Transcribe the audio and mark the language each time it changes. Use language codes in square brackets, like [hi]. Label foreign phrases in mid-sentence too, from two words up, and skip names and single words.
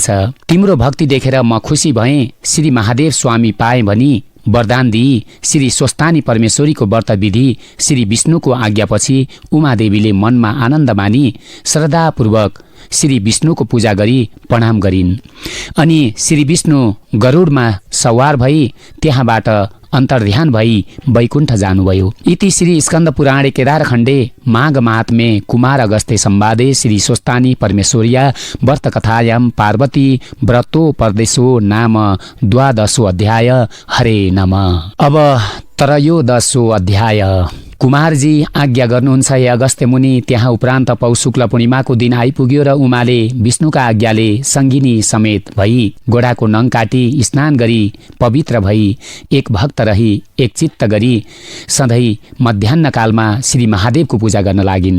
[ne] तिम्रो भक्ति देखेर म खुसी भएँ, श्री महादेव स्वामी पाएँ भनी वरदान दिई श्री स्वस्थानी परमेश्वरीको व्रत विधि श्री विष्णुको आज्ञापछि उमादेवीले मनमा आनन्द मानी श्रद्धापूर्वक श्री विष्णुको पूजा गरी प्रणाम गरिन्। अनि श्री विष्णु गरुडमा सवार भई त्यहाँबाट अन्तर्ध्यान भई वैकुण्ठ जानुभयो। [sa] इति श्री स्कन्द पुराणे केदारखण्डे माघ महात्म्ये कुमार अगस्त्य संवादे श्री स्वस्थानी परमेश्वर्या व्रत कथायां पार्वती व्रतो परदेशो नाम 12 अध्याय। हरे नमः। [ne] अब 13 अध्याय। कुमारजी आज्ञा गर्नुहुन्छ हे अगस्त्य मुनि। त्यहाँ उपरान्त पौष शुक्ल पूर्णिमाको दिन आइपुग्यो र उमाले विष्णुका आज्ञाले सङ्गिनी समेत भई गोडाको नङ काटी स्नान गरी पवित्र भई एक भक्त रही एक चित्त गरी सधैँ मध्याह्नकालमा श्री महादेवको पूजा गर्न लागिन्।